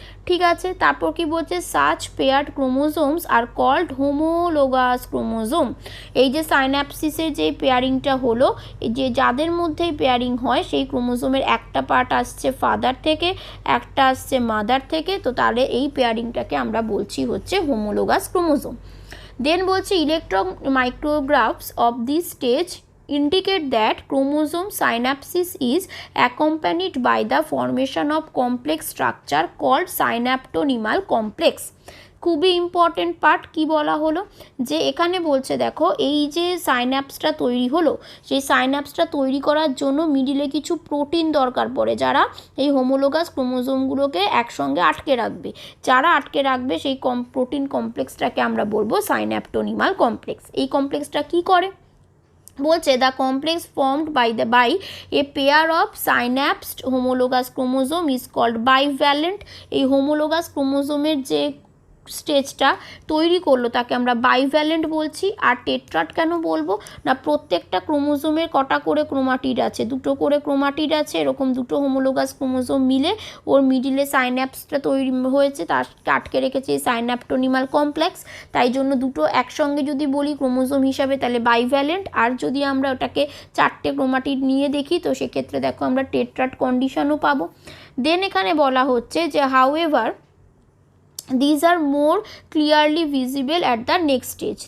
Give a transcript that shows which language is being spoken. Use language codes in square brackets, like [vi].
[bn] ঠিক আছে, তারপর কি বলছে [en] Such paired chromosomes are called homologous chromosome. [bn] এই যে সাইন্যাপসিসের যে পেয়ারিংটা হলো, যে যাদের মধ্যে পেয়ারিং হয় সেই ক্রোমোজোমের একটা পার্ট আসছে ফাদার থেকে, একটা আসছে মাদার থেকে, তো তাহলে এই পেয়ারিংটাকে আমরা বলছি হচ্ছে হোমোলোগাস ক্রোমোজোম। [en] Then বলছে electron micrographs of this stage indicate that chromosome synapsis is accompanied by the formation of complex structure called synaptonymal complex. [bn] খুবই ইম্পর্টেন্ট পার্ট। কি বলা হলো যে এখানে বলছে দেখো এই যে সাইন্যাপসটা তৈরি হলো, সেই সাইন্যাপসটা তৈরি করার জন্য মিডিলে কিছু প্রোটিন দরকার পড়ে, যারা এই হোমোলোগাস ক্রোমোজোমগুলোকে একসঙ্গে আটকে রাখবে। যারা আটকে রাখবে সেই প্রোটিন কমপ্লেক্সটাকে আমরা বলবো সাইন্যাপটোনিমাল কমপ্লেক্স। এই কমপ্লেক্সটা কি করে বলছে [en] The complex formed by a pair of synapsed homologous chromosome is called bivalent. [bn] এই হোমোলোগাস ক্রোমোজোমের যে স্টেজটা তৈরি করলো তাকে আমরা বাইভ্যালেন্ট বলছি। আর টেট্রাট কেন বলবো না, প্রত্যেকটা ক্রোমোজোমের কটা করে ক্রোমাটিড আছে, দুটো করে ক্রোমাটিড আছে। এরকম দুটো হোমোলোগাস ক্রোমোজোম মিলে ওর মিডিলে সাইন্যাপসটা তৈরি হয়েছে, তাকে আটকে রেখেছে এই সাইন্যাপটোনিমাল কমপ্লেক্স। তাই জন্য দুটো একসঙ্গে যদি বলি ক্রোমোজোম হিসাবে তাহলে বাইভ্যালেন্ট, আর যদি আমরা ওটাকে 4টে ক্রোমাটিড নিয়ে দেখি তো সেক্ষেত্রে দেখো আমরা টেট্রাট কন্ডিশনও পাবো। [en] then [bn] এখানে বলা হচ্ছে যে [en] However these are more clearly visible at the next stage.